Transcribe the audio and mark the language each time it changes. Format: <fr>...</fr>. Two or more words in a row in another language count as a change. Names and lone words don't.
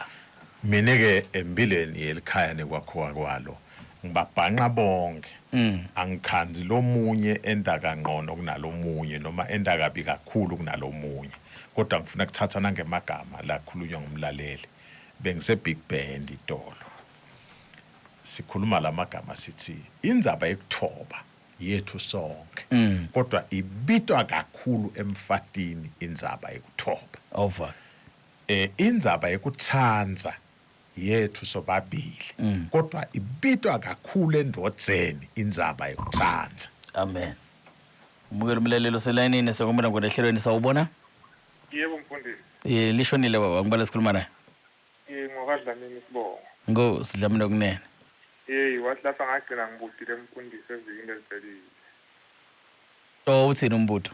<ss>mina ke empilweni yelikhaya nekwakho kwalo ngibabhanqa bonke angikhanzi lomunye endakangqono kunalomunye noma endakabi kakhulu kunalomunye kodwa ngifuna kuthatha nangemagama la khulunywa ngumlaleli bengise Big Band itolo sikhuluma lamagama sithi indzaba yekuthoba yethu sonke kodwa ibitwa kakhulu emfatini indzaba yekuthoba over indzaba yekutsanza yethu sobabili kodwa ibitwa kakhulu endodzeni indzaba yekutsanza. amen. Umukelo umlalelo selayinini sekomela ngonehlelweni sawubona. Yebo mfundisi. Lishonile baba ngibala sikhuluma naye. Ngokadlamini Sibongo. Sidlamini kunene. Wahlapha ngagcina ngibudile mfundisi evikini eliphelile. Uthini umbuto?</ss>